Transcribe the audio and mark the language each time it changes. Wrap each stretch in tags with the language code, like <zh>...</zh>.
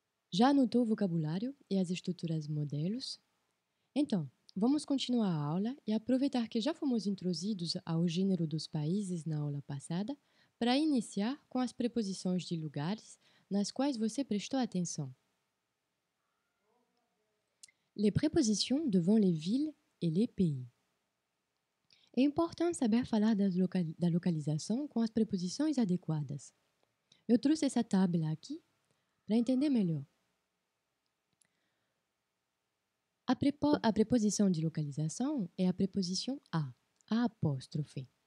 <pt>Já anotou o vocabulário e as estruturas modelos? Então, vamos continuar a aula e aproveitar que já fomos introduzidos ao gênero dos países na aula passada para iniciar com as preposições de lugares nas quais você prestou atenção.</pt> <fr>Les prépositions devant les villes et les pays.</fr> <pt>É importante saber falar da localização com as preposições adequadas. Eu trouxe essa tabela aqui para entender melhor. A preposição de localização é a preposição a apóstrofe.</pt>